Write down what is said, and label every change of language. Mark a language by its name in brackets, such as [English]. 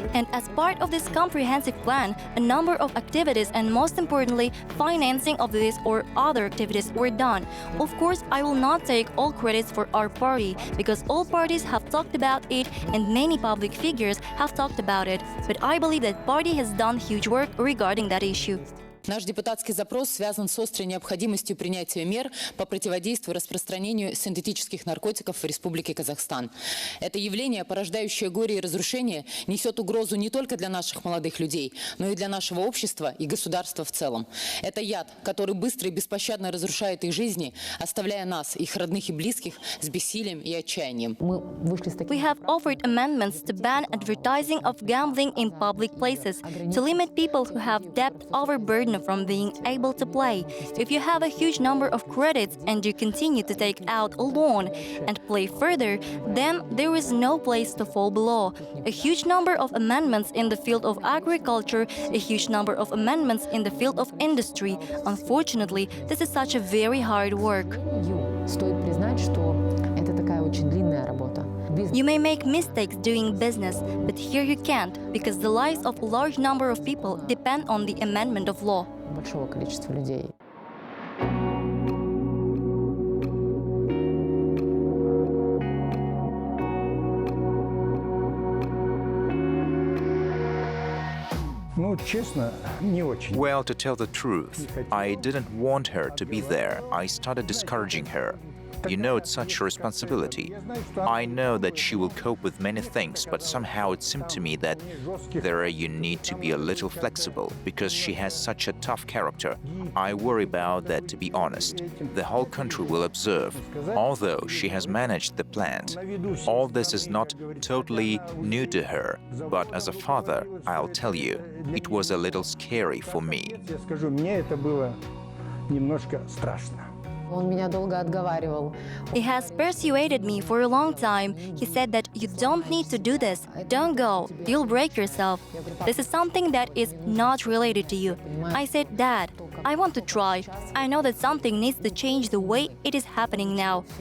[English] And as part of this comprehensive plan, a number of activities and, most importantly, financing of this or other activities were done. Of course, I will not take all credits for our party, because all parties have talked about it and many public figures have talked about it. But I believe that party has done huge work regarding that issue. [Russian] Наш депутатский запрос связан с острой необходимостью принятия мер по противодействию распространению синтетических наркотиков в Республике Казахстан. Это явление, порождающее горе и разрушение, несет угрозу не только для наших молодых людей, но и для нашего общества и государства в целом. Это яд, который быстро и беспощадно разрушает их жизни, оставляя нас, их родных и близких, с бессилием и отчаянием. [English] We have offered amendments to ban advertising of gambling in public places, to limit people who have debt overburden from being able to play. If you have a huge number of credits and you continue to take out a loan and play further, then there is no place to fall below. A huge number of amendments in the field of agriculture, a huge number of amendments in the field of industry. Unfortunately, this is such a very hard work. [Russian] Стоит признать, что это такая очень длинная работа. [English] You may make mistakes doing business, but here you can't, because the lives of a large number of people depend on the amendment of law. [Russian] Большого количества людей. Ну, честно, не очень. [English] Well, to tell the truth, I didn't want her to be there. I started discouraging her. You know, it's such a responsibility. I know that she will cope with many things, but somehow it seemed to me that there you need to be a little flexible because she has such a tough character. I worry about that, to be honest. The whole country will observe. Although she has managed the plant, all this is not totally new to her. But as a father, I'll tell you, it was a little scary for me. [Russian] Я скажу, мне это было немножко страшно. Он меня долго отговаривал. [English] He has persuaded me for a long time. He said that you don't need to do this. Don't go. You'll break yourself. This is something that is not related to you. I said, Dad, I want to try. I know that something needs to change the way it is happening now.